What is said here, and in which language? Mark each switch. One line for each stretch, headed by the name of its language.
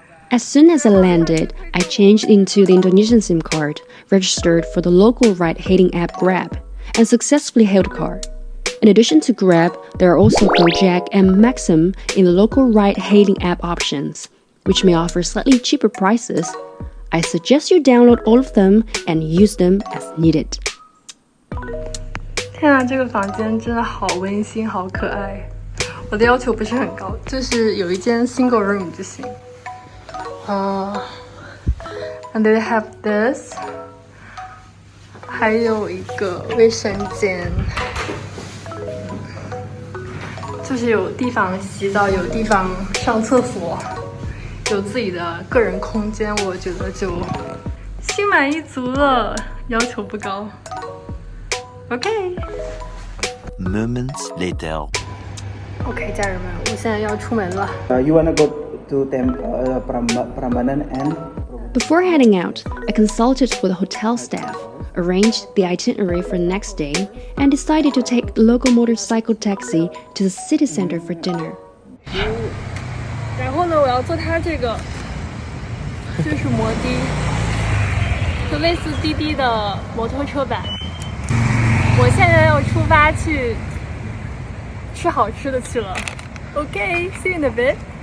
English: As soon as I landed, I changed into the Indonesian SIM card, registered for the local ride-hailing app Grab, and successfully hailed a car. In addition to Grab, there are also Gojek and Maxim in the local ride-hailing app options, which may offer slightly cheaper prices. I suggest you download all of them and use them as needed.
Chinese: 天啊，这个房间真的好温馨，好可爱。我的要求不是很高，就是有一间 single room 就行。
English: And they have this，
Chinese: 还有一个卫生间，就是有地方洗澡，有地方上厕所，有自己的个人空间，我觉得就心满意足了，要求不高。
English: OK。 Moments later.
Chinese: OK， 家人们，我现在要出门了。
English: You wanna go to Prambanan and? Before heading out, I consulted with the hotel staff, arranged the itinerary for the next day, and decided to take the local motorcycle taxi to the city center for dinner.
Chinese: 然后呢，我要坐它这个，这是摩的，就类似滴滴的摩托车版。我现在要出发去吃好吃的去了。
English: OK， see you in a bit。